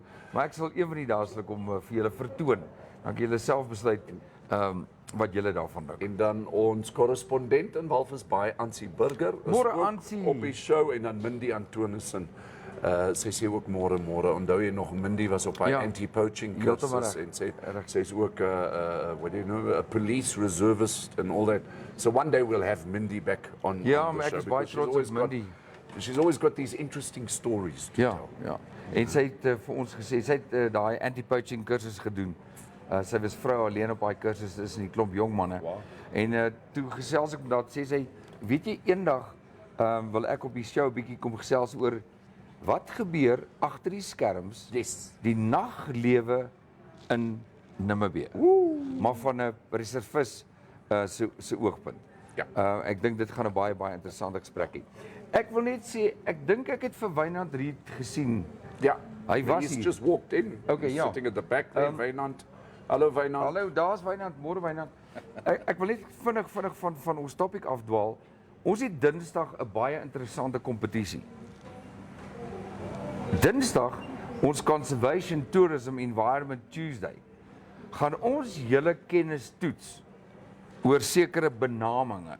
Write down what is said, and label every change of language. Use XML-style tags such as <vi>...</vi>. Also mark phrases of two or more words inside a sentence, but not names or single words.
<af>Maar ek sal een van die dae sal ek hom vir julle vertoon. Dan kan julle self besluit wat julle daarvan dink. En dan ons korrespondent in Walvis Bay, Ansie Burger, is Môre, ook Ansie. op die show, en dan Mindy Antonissen. Sy sê ook môre. Onthou jy nog, Mindy was op haar Ja. anti-poaching Heeltemal kursus reg. en sy's ook</af> <en>what do you know, a police reservist and all that. So one day we'll have Mindy back on</en> <af>Ja,</af> <en>on the</en> <af>maar ek</af> <en>show</en> <af>is baie</af> <en>because she's</en> <af>trots</af> <en>always</en> <af>op</af> <en>got-</en> <af>Mindy.</af> <en>She's always got these interesting stories to</en> <af>Ja,</af> <en>tell.</en> <af>ja. En sy het vir ons gesê, sy het daai anti-poaching kursus gedoen. Sy was vrou alleen op daai kursus, is in die klomp jong manne.</af> <en>Wow.</en> <af>En toe gesels ek met haar, sê sy, weet jy, eendag wil ek op die show 'n bietjie kom gesels oor wat gebeur agter die skerms,</af> <en>Yes.</en> <af>die naglewe in Namibië. Maar van 'n reservis se oogpunt. Ja. Ek dink dit gaan 'n baie interessante gesprek hê. Ek wil net sê, ek dink ek het vir Wynand Riet gesien. Ja. Hy was</af> <en>He's</en> <af>hier.</af> <en>just walked in.</en> <af>Okay,</af> <en>He's</en> <af>ja.</af> <en>sitting at the back there,</en> <af>Wynand. Hallo Wynand. Hallo, daar's Wynand, môre Wynand. Ek wil net vinnig van ons topik afdwaal. Ons het Dinsdag 'n baie interessante kompetisie. Dinsdag, ons Conservation Tourism Environment Tuesday, gaan ons julle kennis toets oor sekere benamings,</af>